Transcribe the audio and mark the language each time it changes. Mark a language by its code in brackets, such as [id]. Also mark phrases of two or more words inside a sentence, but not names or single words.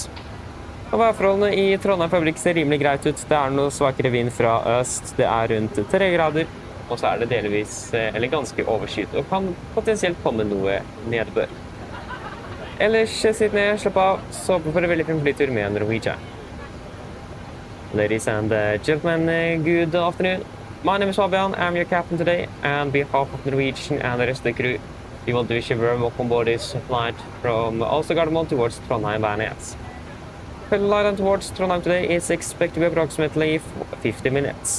[no] Og værforholdene i Trondheim for øyeblikket ser rimelig greit ut. Det er noe svakere vind fra øst, det er rundt 3 grader, og så er det delvis, eller ganske overskyet, og kan potensielt komme noe nedbør. Ellers sitt ned, slapp av, så håper for en veldig fin flytur med Norwegian. [en] Ladies and gentlemen, good afternoon. My name is Fabian, I'm your captain today, and on behalf of Norwegian and the rest of the crew, we want to wish you a warm welcome aboard this flight from Oslo towards Trondheim-Værnes. The line towards Trondheim today is expected to be approximately 50 minutes.